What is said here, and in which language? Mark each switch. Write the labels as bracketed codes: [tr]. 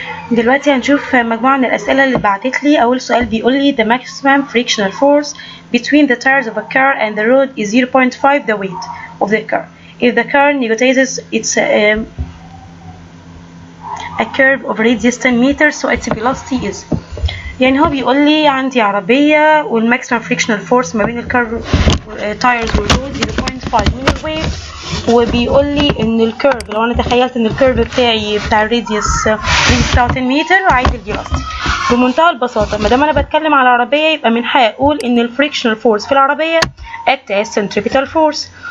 [ar] دلوقتي هنشوف مجموعة من الأسئلة اللي بعتت لي. أول سؤال بيقول لي [en] the maximum frictional force between the tires of a car and the road is 0.5 the weight of the car. If the car negotiates its a curve of radius 10 meters so its velocity is. [ar] يعني هو بيقول لي عندي عربية والماكسيمم فريكشنال فورس ما بين الكار تايرز والرود 0.5 من الويت، وبيقول لي ان الكيرف لو انا تخيلت ان الكيرف بتاعي بتاع الراديوس بتاعه 10 متر وعايز الفيلوسيتي. بمنتهى البساطة ما دام انا بتكلم على عربية يبقى من حقي اقول ان الفريكشنال فورس في العربية [en] act as centripetal force.